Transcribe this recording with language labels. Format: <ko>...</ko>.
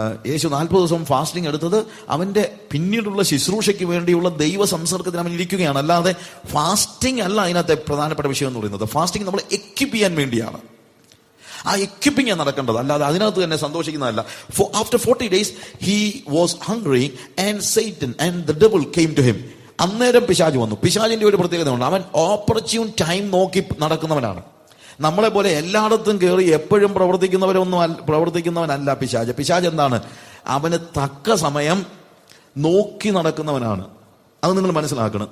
<ml>യേശു 40 ദിവസം ഫാസ്റ്റിംഗ് എടുത്തത് അവന്റെ പിന്നീടുള്ള ശുശ്രൂഷയ്ക്ക് വേണ്ടിയുള്ള ദൈവ സംസർഗത്തിൽ അവൻ ഇരിക്കുകയാണ്. അല്ലാതെ ഫാസ്റ്റിംഗ് അല്ല അതിനകത്തെ പ്രധാനപ്പെട്ട വിഷയം എന്ന് പറയുന്നത്. ഫാസ്റ്റിംഗ് നമ്മളെ എക്വിപ്പ് ചെയ്യാൻ വേണ്ടിയാണ്. ആ എക്വിപ്പിംഗ് നടക്കേണ്ടത്, അല്ലാതെ അതിനകത്ത് തന്നെ സന്തോഷിക്കുന്നതല്ല.</ml> <en>After 40 days he was hungry and Satan and the devil came to him.</en> <ml>അന്നേരം പിശാച് വന്നു. പിശാചിന്റെ ഒരു പ്രത്യേകത ഉണ്ട്, അവൻ ഓപ്പർച്യൂൺ ടൈം നോക്കി നടക്കുന്നവനാണ്. നമ്മളെ പോലെ എല്ലായിടത്തും കയറി എപ്പോഴും പ്രവർത്തിക്കുന്നവനല്ല പിശാച്. പിശാച് എന്താണ്? അവന് തക്ക സമയം നോക്കി നടക്കുന്നവനാണ്. അത് നിങ്ങൾ മനസ്സിലാക്കണം.</ml>